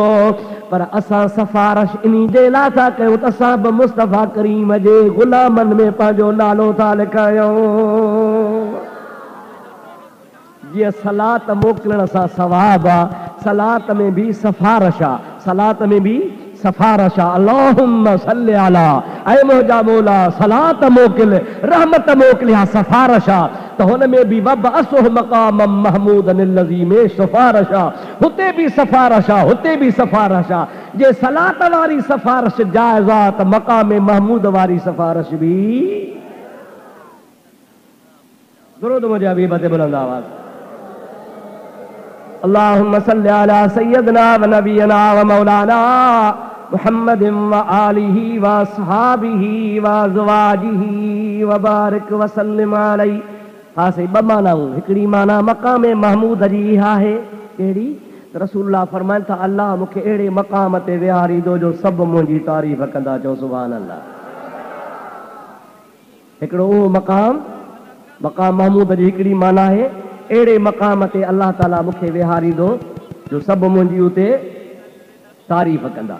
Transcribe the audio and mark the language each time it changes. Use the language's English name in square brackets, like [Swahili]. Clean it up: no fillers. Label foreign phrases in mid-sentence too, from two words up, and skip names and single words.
[Sindhi] पर असां सिफारिश इन जे लाइ था कयूं त असां बि मुस्तफ़ा करीम जे ग़ुलामनि में पंहिंजो नालो था लिखायूं। जीअं सलात मोकिलण सां सवाब आहे, सलात में बि सिफारिश आहे, सलात में बि सिफारिश आहे। [Arabic] اللهم صل على, [Sindhi] ऐ मुंहिंजा मौला सलात मोकिल, रहमत मोकिल, या सिफारिश आहे। त हुन में बि [Arabic] وابعثه مقاما محمودا الذي [Sindhi] में सिफारिश आहे, हुते बि सिफारिश आहे, हुते बि सिफारिश आहे। जे सलात वारी सिफारिश जाइज़ आहे त मक़ाम महमूद वारी सिफारिश बि। दुरूद मुंहिंजे हबीब ते बुलंद आवाज़। [Arabic] اللهم صل على سيدنا ونبينا ومولانا محمد وآله وأصحابه وأزواجه وبارك وسلم عليه. [Sindhi] हाँ से ॿ मानाऊं, हिकिड़ी माना मक़ाम महमूद जी इहा आहे, कहिड़ी? रसूलुल्लाह फरमाइनि था अल्लाह मूंखे अहिड़े मक़ाम ते विहारींदो जो सभु मुंहिंजी तारीफ़ कंदा। चओ [Arabic] سبحان الله. [Sindhi] हिकिड़ो उहो मक़ाम महमूद जी हिकिड़ी माना आहे, अहिड़े मक़ाम ते अल्लाह ताला मूंखे विहारींदो जो सभु मुंहिंजी उते तारीफ़ कंदा।